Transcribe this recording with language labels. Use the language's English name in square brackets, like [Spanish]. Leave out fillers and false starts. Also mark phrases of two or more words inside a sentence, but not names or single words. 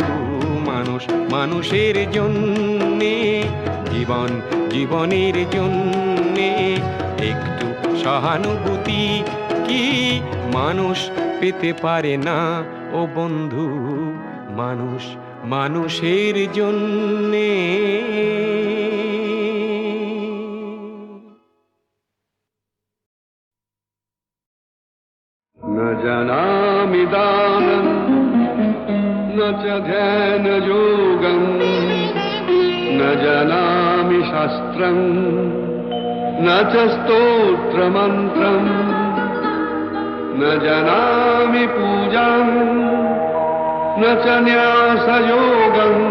[Bangla] মানুষ মানুষের জন্যে, জীবন জীবনের জন্যে একটু সহানুভূতি কি মানুষ পেতে পারে না ও বন্ধু? মানুষ মানুষের জন্যে। [Sanskrit] न जानामि दानं न च ध्यानयोगं, न जानामि शास्त्रं न च स्तोत्रमन्त्रं, न जानामि पूजां न च न्यासयोगं।